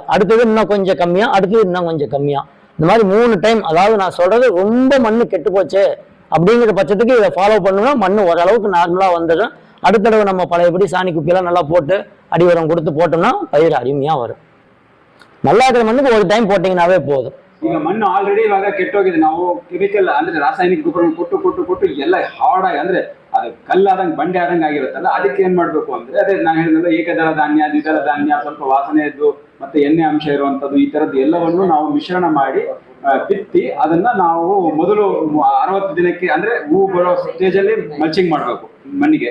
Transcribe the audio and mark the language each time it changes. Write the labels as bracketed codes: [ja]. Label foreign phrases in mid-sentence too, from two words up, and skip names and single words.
[ta] அடுத்தது இன்னும் கொஞ்சம் கம்மியா, அடுத்தது இன்னும் கொஞ்சம் கம்மியா, இந்த மாதிரி 3 டைம். அதாவது நான் சொல்றது ரொம்ப மண்ணு கெட்டு போச்சு அப்படிங்கிற பட்சத்துக்கு இதை ஃபாலோ பண்ணணும்னா மண்ணு ஓரளவுக்கு நார்மலா வந்துடும். அடுத்தடவை நம்ம பழையபடி சாணி குப்பியெல்லாம் நல்லா போட்டு அடி உரம் கொடுத்து போட்டோம்னா பயிர் அருமையா வரும். நல்லா இருக்கிற மண்ணுக்கு ஒரு டைம் போட்டீங்கன்னாவே போதும். [kn] ಈಗ ಮಣ್ಣು ಆಲ್ರೆಡಿ ಇವಾಗ ಕೆಟ್ಟೋಗಿದೆ. ನಾವು ಕೆಮಿಕಲ್ ಅಂದ್ರೆ ರಾಸಾಯನಿಕ ಗೊಬ್ಬರ ಕೊಟ್ಟು ಎಲ್ಲ ಹಾರ್ಡಾಗಿ ಅಂದ್ರೆ ಅದು ಕಲ್ಲಾದಂಗೆ ಬಂಡೆ ಆದಂಗೆ ಆಗಿರುತ್ತಲ್ಲ, ಅದಕ್ಕೆ ಏನ್ ಮಾಡ್ಬೇಕು ಅಂದ್ರೆ ಅದೇ ನಾನು ಹೇಳಿದ್ರೆ ಏಕದಳ ಧಾನ್ಯ, ದ್ವಿದಳ ಧಾನ್ಯ, ಸ್ವಲ್ಪ ವಾಸನೆಯದ್ದು ಮತ್ತೆ ಎಣ್ಣೆ ಅಂಶ ಇರುವಂತದ್ದು, ಈ ತರದ್ದು ಎಲ್ಲವನ್ನು ನಾವು ಮಿಶ್ರಣ ಮಾಡಿ ಬಿತ್ತಿ ಅದನ್ನ ನಾವು ಮೊದಲು 60 ದಿನಕ್ಕೆ ಅಂದ್ರೆ ಹೂ ಬರೋ ಸ್ಟೇಜ್ ಅಲ್ಲಿ ಮಲ್ಚಿಂಗ್ ಮಾಡ್ಬೇಕು ಮಣ್ಣಿಗೆ.